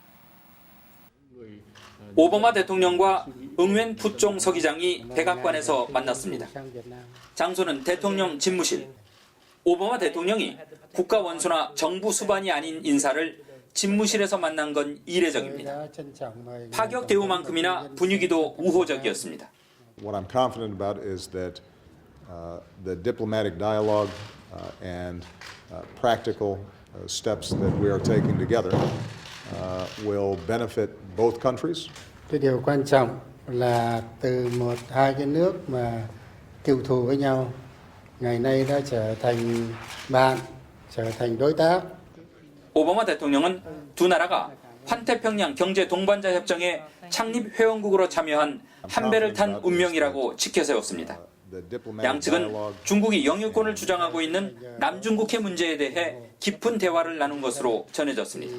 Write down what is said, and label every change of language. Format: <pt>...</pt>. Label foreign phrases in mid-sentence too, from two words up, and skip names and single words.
<ko>오바마 대통령과 응웬 푸종 서기장이 백악관에서 만났습니다. 장소는 대통령 집무실. 오바마 대통령이 국가 원수나 정부 수반이 아닌 인사를 집무실에서 만난 건 이례적입니다. 파격 대우만큼이나 분위기도 우호적이었습니다.</ko> <en>What I'm confident about is that the diplomatic dialogue and practical steps that we are taking together will benefit both countries.</en> <vi>Cái điều quan trọng là từ hai cái nước mà cựu thù với nhau ngày nay đã trở thành bạn, trở thành đối tác.</vi> <ko>오바마 대통령은 두 나라가 환태평양 경제 동반자 협정의 창립 회원국으로 참여한 한 배를 탄 운명이라고 지켜세웠습니다. 양측은 중국이 영유권을 주장하고 있는 남중국해 문제에 대해 깊은 대화를 나눈 것으로 전해졌습니다.</ko>